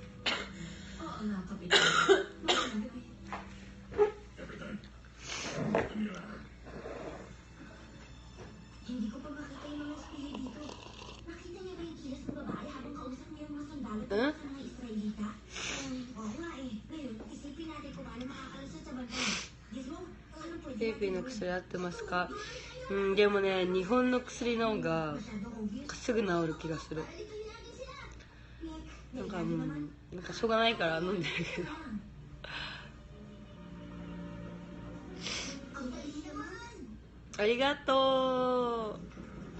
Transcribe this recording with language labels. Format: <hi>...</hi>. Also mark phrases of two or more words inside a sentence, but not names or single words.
<tl>Hindi ko pa makita yung mga spili dito. Nakita niya ba yung kilos ng babae habang kausap niya yung mga sundalo Huh? sa mga Israelita? Oo nga eh. Ngayon, isipin natin kung paano makakalusot sa bantay. Guess mo, anong pwede</tl> <ja>フィリピンの薬合ってますか？でもね、日本の薬の方がすぐ治る気がする。なんかなんかしょうがないから飲んでるけど。ありがとう。</ja>